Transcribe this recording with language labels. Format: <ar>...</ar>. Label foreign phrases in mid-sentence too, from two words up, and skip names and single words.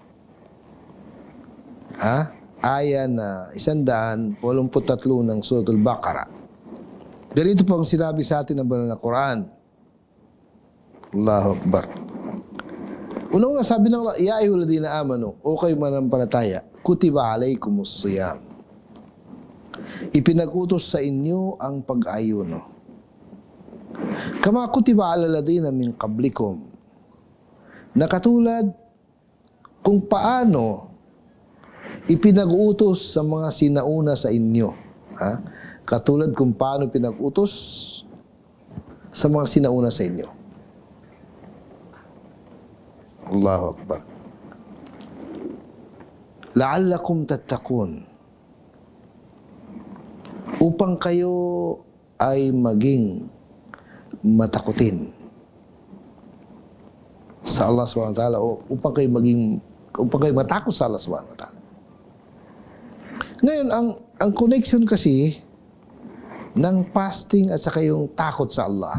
<tl>Aya na 183 ng Suratul Baqarah. Ganito po ang sinabi sa atin ng banal na Quran.</tl> <ar>الله أكبر.</ar> <tl>Unang sabi ng Allah,</tl> <ar>يا أيها الذين آمنوا,</ar> <tl>o kayo manampalataya,</tl> <ar>كتب عليكم الصيام.</ar> <tl>Ipinag-utos sa inyo ang pag-ayuno.</tl> <ar>كما كتب على الذين من قبلكم.</ar> <tl>Na katulad kung paano ipinag-utos sa mga sinauna sa inyo. Katulad kung paano pinag-utos sa mga sinauna sa inyo.</tl> <ar>الله أكبر. لعلكم تتقون.</ar> <tl>Upang kayo ay maging matakutin sa Allah</tl> <ar>سبحانه وتعالى,</ar> <tl>o upang kayo matakot sa Allah</tl> <ar>سبحانه وتعالى.</ar> <tl>Ngayon, ang connection kasi ng fasting at saka yung takot sa Allah.</tl>